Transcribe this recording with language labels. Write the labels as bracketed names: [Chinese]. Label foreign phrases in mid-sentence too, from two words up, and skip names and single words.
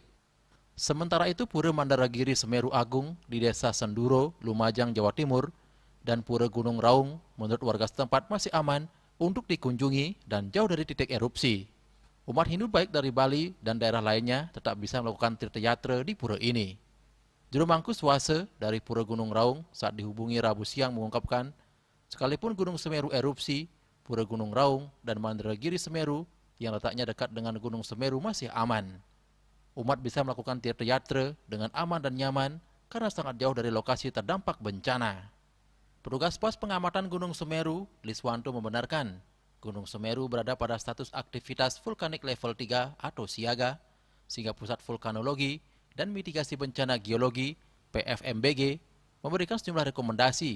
[Indonesian] Sementara itu Pura Mandaragiri Semeru Agung di Desa Senduro, Lumajang, Jawa Timur dan Pura Gunung Raung menurut warga setempat masih aman untuk dikunjungi dan jauh dari titik erupsi. Umat Hindu baik dari Bali dan daerah lainnya tetap bisa melakukan tirta yatra di pura ini. Juru Mangku Swase dari Pura Gunung Raung saat dihubungi Rabu siang mengungkapkan, sekalipun Gunung Semeru erupsi, Pura Gunung Raung dan Mandaragiri Semeru yang letaknya dekat dengan Gunung Semeru masih aman. Umat bisa melakukan tirta yatra dengan aman dan nyaman karena sangat jauh dari lokasi terdampak bencana. Petugas pos pengamatan Gunung Semeru, Liswanto, membenarkan Gunung Semeru berada pada status aktivitas vulkanik level 3 atau siaga, sehingga pusat vulkanologi dan Mitigasi Bencana Geologi (PFMBG) memberikan sejumlah rekomendasi.